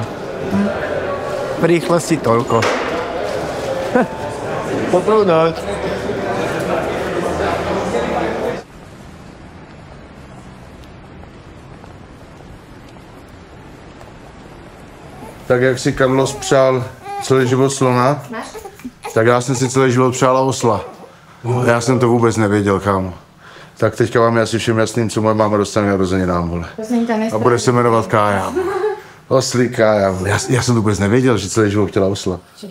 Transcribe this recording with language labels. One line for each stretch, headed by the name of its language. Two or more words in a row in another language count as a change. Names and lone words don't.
Slovak: V rýchlosti toľko. Dobrú noc.
Czech: Tak jak si Carlos přál celý život slona, tak já jsem si celý život přál osla. Já jsem to vůbec nevěděl, kámo. Tak teďka vám je asi všem jasným, co moje máma dostane narozeninám, vole. A bude se jmenovat Kája. Oslí Kája. Já jsem to vůbec nevěděl, že celý život chtěla osla.